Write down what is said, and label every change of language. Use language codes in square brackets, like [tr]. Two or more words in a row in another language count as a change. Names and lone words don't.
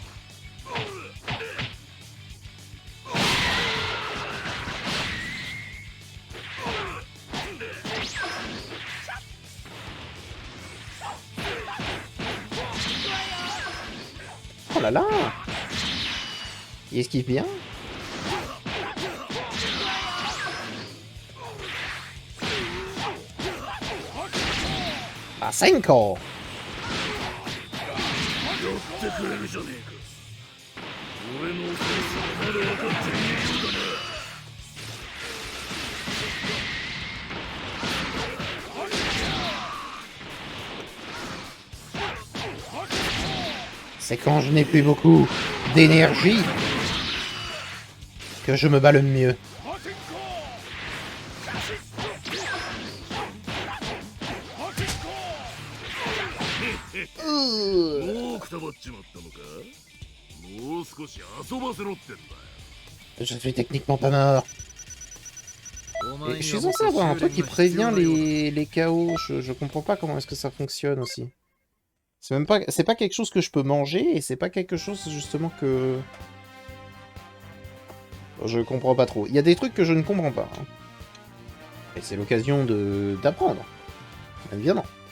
[fr] Oh là là! Il esquive bien. Ah, 5 ans! [ja] やってくれるじゃねえか俺のセンスがまだ分かっていねえのだな [fr] C'est quand je n'ai plus beaucoup d'énergie que je me bats le mieux. [ja] もうくたばっちまったのかもう少し遊ばせろってんだ [fr] Je suis techniquement pas mort. [ja] お前 [fr] Et [ja] に [fr] je [ja] は [fr] suis [ja] もっ [fr] censé [ja] と [fr] avoir un [ja] 修 [fr] truc [ja] 練 [fr] qui [ja] が必要 [fr] prévient [ja] なようだ [fr] les KO. Je comprends pas comment est-ce que ça fonctionne aussi. C'est même pas, c'est pas quelque chose que je peux manger et c'est pas quelque chose justement que je comprends pas trop. Il y a des trucs que je ne comprends pas. Hein. Et c'est l'occasion de d'apprendre, bien évidemment.